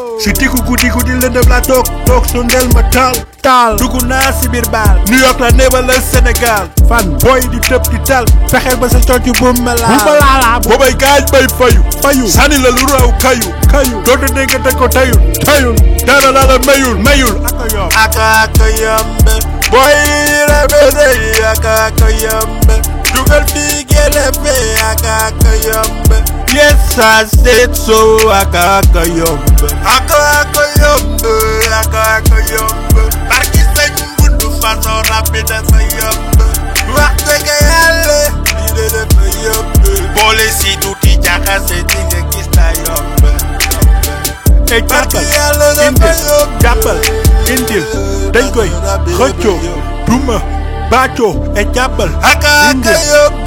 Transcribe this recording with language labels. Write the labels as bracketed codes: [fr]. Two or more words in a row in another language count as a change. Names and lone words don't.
[wo] Si diggu guddi, guddi lëndëm laa toog, toog sondeel ma taal, taal. Dugg naa si biir baal, New York la, neemal la Sénégal. Fan, booy di tëb di dal, fexeel ba sa cooc bu ma laal. Bu ma laal, ah, bu- Boobay gaañ bay fayu, fayu. Sànni la lu raw kayu. Kayul. Dootu dégg te ko tayul. Tayul. Dara la la mayul. Mayul. Aka yomb. Aka, aka yomb. Boy, yi rebe dey. Aka, aka yomb. Dugal fii gele fe. Aka, aka yomb. [en] Yes, I said so. [wo] Aka, aka yomb. Aka, aka yomb. Aka, aka yomb. Barki Sëñ Bundu façon rap bi dafa yomb. Wax dëgg Yàlla, lii de dafa yomb. Boole si tuuti jaxase di nga gis la yomb. E jàppal, Barke Yàlla dafa indil, yomb. jàppal, indil, dañ koy xëccoo, duma, bàccoo, e jàppal, Aka, aka indil, yomb.